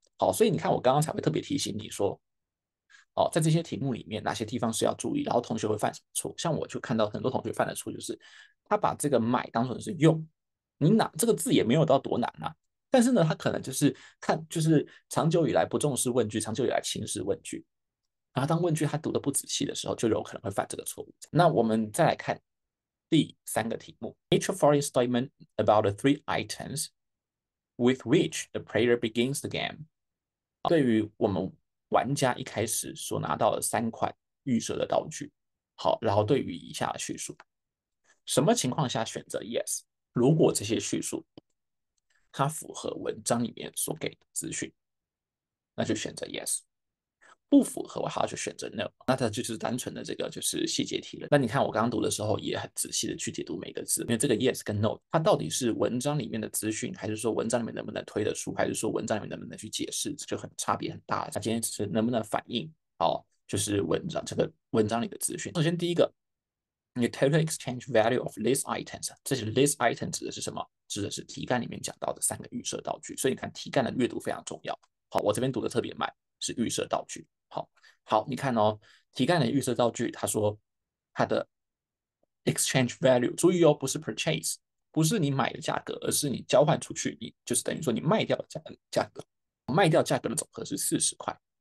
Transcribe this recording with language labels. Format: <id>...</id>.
<zh>好，所以你看我刚刚才会特别提醒你说，在这些题目里面哪些地方是要注意，然后同学会犯什么错？像我就看到很多同学犯的错就是他把这个买当成是用，你哪这个字也没有到多难啊。但是呢，他可能就是长久以来不重视问句，长久以来轻视问句，然后当问句他读的不仔细的时候，就有可能会犯这个错误。那我们再来看第3个题目</zh> <en>，Each following statement about the 3 items with which the player begins the game。</en> <zh>对于我们玩家一开始所拿到的3款预设的道具，好，然后对于以下的叙述，什么情况下选择 yes？如果这些叙述它符合文章里面所给的资讯，那就选择 yes。不符合，我还要去选择 no。那它就是单纯的这个就是细节题了。那你看我刚刚读的时候也很仔细的去解读每个字，因为这个 yes 跟 no 它到底是文章里面的资讯，还是说文章里面能不能推得出，还是说文章里面能不能去解释，这就很差别很大。它今天只是能不能反映就是这个文章里的资讯。首先第一个。你</zh> <en>total exchange value of list items，</en> <zh>这些 list item 指的是什么？指的是题干里面讲到的3个预设道具。所以你看题干的阅读非常重要。好，我这边读的特别慢，是预设道具。好，你看哦，题干的预设道具，他说它的 exchange value，注意哦，不是 purchase，不是你买的价格，而是你交换出去，你就是等于说你卖掉的价格，卖掉价格的总和是40块。</zh>